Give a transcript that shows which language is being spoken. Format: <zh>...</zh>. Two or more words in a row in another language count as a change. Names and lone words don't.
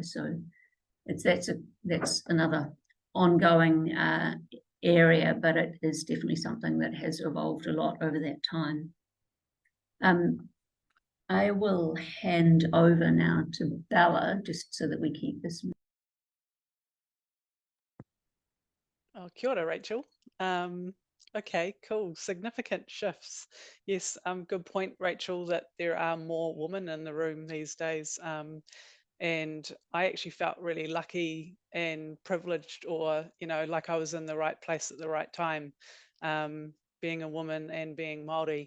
<en>So that's another ongoing area, but it is definitely something that has evolved a lot over that time. I will hand over now to Bela, just so that we keep this.</en> <mi>Oh, kia ora, Rachel.</mi> <en>Okay, cool. Significant shifts. Yes, good point, Rachel, that there are more women in the room these days. And I actually felt really lucky and privileged, or, you know, like I was in the right place at the right time, being a woman and being Māori.</en>